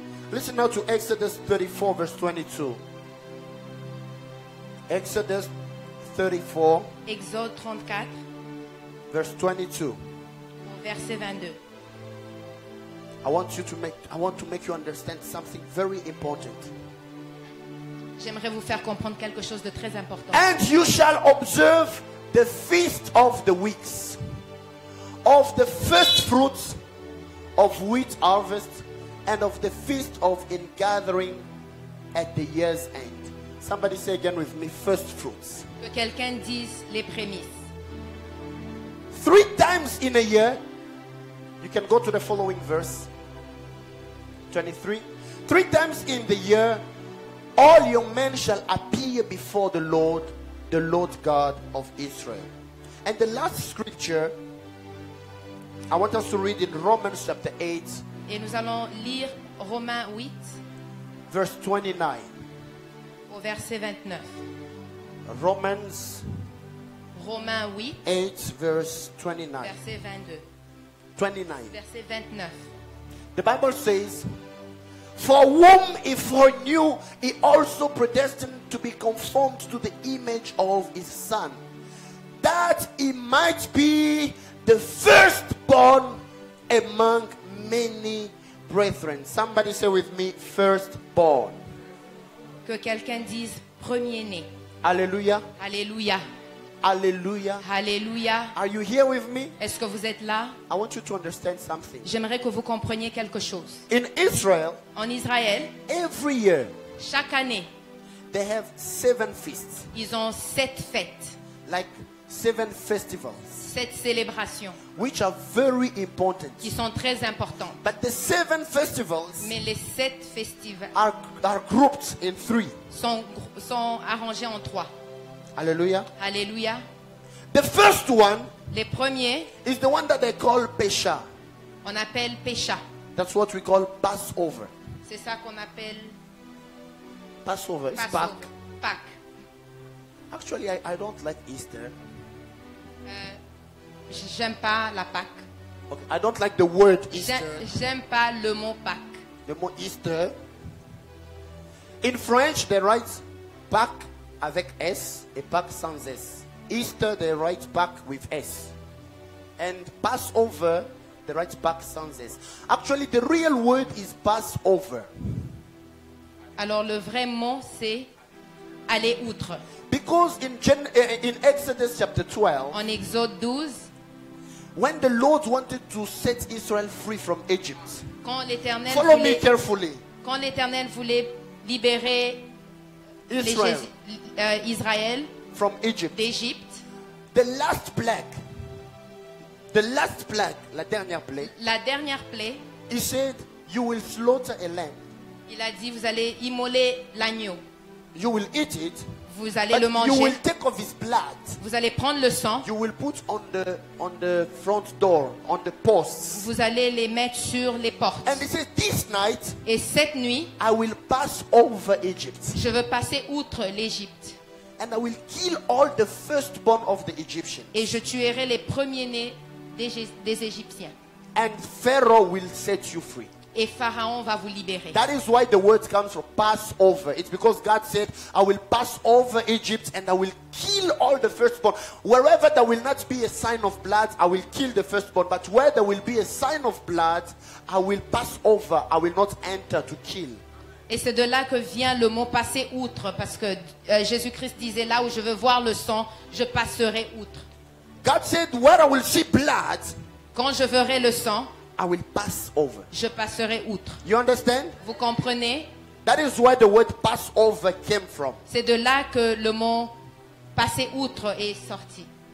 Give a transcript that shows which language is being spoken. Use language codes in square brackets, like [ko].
[en] Listen now to Exodus 34, verse 22. Exodus 34, [fr] Exode 34, [en] verse 22. [fr] au verset 22. [en] I want to make you understand something very important. [fr] J'aimerais vous faire comprendre quelque chose de très important. [en] And you shall observe the feast of the weeks, of the first fruits of wheat harvest, and of the feast of ingathering at the year's end. Somebody say again with me, first fruits. [fr] Que quelqu'un dise les prémices. [en] 3 times in a year, you can go to the following verse, 23. 3 times in the year, all your men shall appear before the Lord God of Israel. And the last scripture, I want us to read in Romans chapter 8, [fr] Et nous allons lire Romains 8, [en] verse 29. [fr] au verset 29. [en] Romans [fr] Romains 8, [en] 8, verse 29. [fr] verset 22. 29. Verset 29. [en] The Bible says, for whom he foreknew, he also predestined to be conformed to the image of his Son, that he might be the firstborn among many brethren. Somebody say with me, firstborn. [fr] Que quelqu'un dise premier-né. [en] Hallelujah. [fr] Alléluia. [en] Hallelujah. [fr] Alléluia. [en] Are you here with me? [fr] Est-ce que vous êtes là? [en] I want you to understand something. [fr] J'aimerais que vous compreniez quelque chose. [en] In Israel, [fr] En Israël, [en] every year, [fr] chaque année, [en] they have 7 feasts, [fr] ils ont 7 fêtes, [en] like 7 festivals, [fr] 7 célébrations [en] which are very important. [fr] qui sont très importantes. [en] But the 7 festivals [fr] Mais les 7 festivals [en] are grouped in 3. [fr] sont arrangés en 3. [en] Hallelujah. [fr] Alléluia. [en] The first one [fr] Les premiers, [en] is the one that they call Pesha. [fr] on appelle Pécha. [en] That's what we call Passover. [fr] C'est ça qu'on appelle [en] Passover is Passover. [fr] Pâques. Pâques. [en] Actually, I don't like Easter. [fr] J'aime pas la Pâques. [en] Okay, I don't like the word Easter. [fr] J'aime pas le mot Pâques. [en] The mot Easter. In French, they write [fr] Pâques avec S et Pâques sans S. [en] Easter, they write Pâques with S. And Passover, they write Pâques [fr] sans S. [en] Actually, the real word is Passover. [fr] Alors le vrai mot c'est aller outre. [en] Because in Exodus chapter 12, [fr] En Exode 12, [en] when the Lord wanted to set Israel free from Egypt, [fr] quand l'Éternel [en] follow me [fr] voulait, [en] carefully. [fr] quand l'Éternel voulait libérer [en] Israel [fr] Israël [en] from Egypt. [fr] d'Égypte, [en] The last plague, [fr] la dernière plague, la dernière plaie, [en] he said, you will slaughter a lamb. [fr] il a dit vous allez immoler l'agneau, [en] You will eat it, [fr] vous allez [en] but [fr] le [en] you [fr] manger, [en] will take of his blood. [fr] vous allez prendre le sang, [en] You will put on the front door, on the posts. [fr] vous allez les mettre sur les portes. [en] And he says, this night [fr] Et cette nuit, [en] I will pass over Egypt, [fr] je veux passer outre l'Égypte [en] and I will kill all the firstborn of the Egyptians. [fr] et je tuerai les premiers-nés des Égyptiens. [en] And Pharaoh will set you free. [fr] Et Pharaon va vous libérer. [en] That is why the word comes from Passover. It's because God said, I will pass over Egypt and I will kill all the firstborn. Wherever there will not be a sign of blood, I will kill the firstborn. But where there will be a sign of blood, I will pass over. I will not enter to kill. [fr] Et c'est de là que vient le mot passer outre, parce que Jésus-Christ disait là où je veux voir le sang, je passerai outre. [en] God said, where I will see blood, [fr] Quand je verrai le sang, [en] I will pass over. [fr] je passerai outre. [en] You understand? [fr] Vous comprenez? [en] That is where the word Passover came from. [fr] C'est de là que le mot passer outre est sorti.